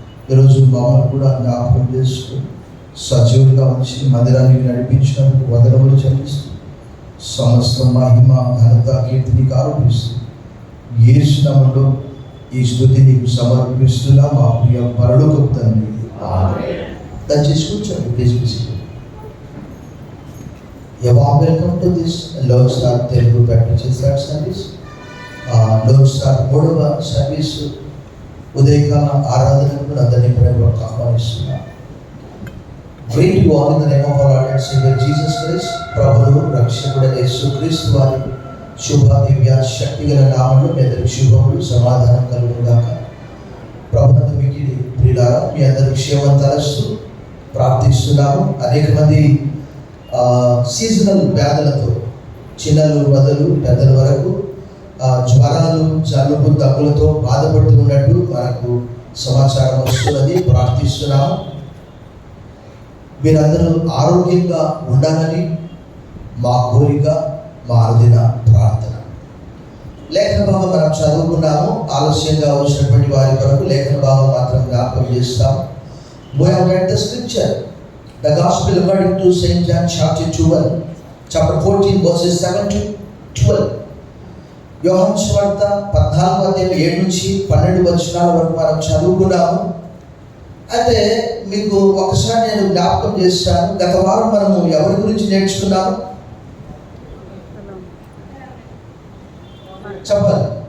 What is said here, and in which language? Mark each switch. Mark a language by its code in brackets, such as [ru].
[te] ఈరోజు మమ్మల్ని కూడా జ్ఞాపకం చేసుకుని సజీవులుగా ఉంచి మందిరానికి నడిపించినందుకు వందనములు చెల్లిస్తూ సమస్త మహిమ ఘనత కీర్తిని ఆరోపిస్తూ యేసు నామములో ఈ స్తుతి నీకు సమర్పిస్తున్నా మా ప్రియ పరలోకపు తండ్రి. దయచేసి కూర్చోండి. [en] Please visit. Welcome to this lone star Telugu practice service. [te] Loan star 3వ సర్వీస్ ఉదయకాల ఆరాధనకు అందరినీ ప్రేమగా ఆహ్వానిస్తున్నా. [en] Greet you all in the name of our Lord and Savior Jesus Christ. [te] ప్రభువు రక్షకుడైన యేసుక్రీస్తు వారి శుభ దివ్య శక్తిగల నామములో మీ అందరికి శుభములు సమాధానం కలుగును గాక. ప్రభునందు మిక్కిలి ప్రియులారా, మీ అందరికి క్షేమం తలస్తూ ప్రార్థిస్తున్నాము. అనేక మంది సీజనల్ వ్యాధులతో చిన్నలు మొదలు పెద్దల వరకు జ్వరాలు, జలుబు, దగ్గులతో బాధపడుతున్నట్టు మనకు సమాచారం వస్తున్నది. ప్రార్థిస్తున్నాము మీరందరూ ఆరోగ్యంగా ఉండాలని మా కోరిక, మా అనుదిన ప్రార్థన. లేఖన భాగం మనం చదువుకున్నాము. ఆలస్యంగా వచ్చినటువంటి వారి కొరకు లేఖన భాగం మాత్రం జ్ఞాపకం చేస్తాము. [en] We have read the scripture, the gospel according to St. John chapter 14 verses 7 to 12. [te] యోహాను సువార్త 14:7-12 వచనాల వరకు మనం చదువుకున్నాము. అయితే మీకు ఒకసారి నేను జ్ఞాపకం చేస్తాను. గత వారం మనము ఎవరి గురించి నేర్చుకున్నాము చెప్పాలి.